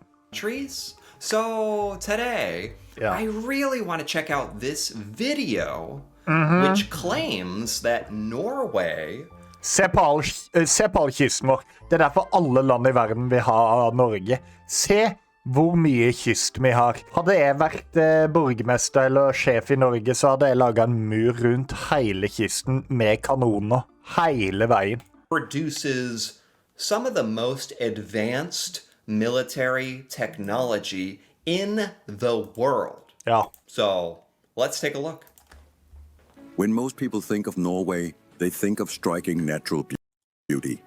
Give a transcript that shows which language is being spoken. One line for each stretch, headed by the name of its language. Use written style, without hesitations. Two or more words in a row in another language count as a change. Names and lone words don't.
English: So today, I really want to check out this video, which claims that Norway...
Norwegian: Se på all kysten vår. Det er derfor alle land i verden vil ha Norge. Se hvor mye kyst vi har. Hadde jeg vært borgermester eller sjef i Norge, så hadde jeg laget en mur rundt hele kysten med kanoner. Hele veien.
English: Produces some of the most advanced military technology in the world.
Norwegian: Ja.
English: So, let's take a look. When most people think of Norway, they think of striking natural beauty.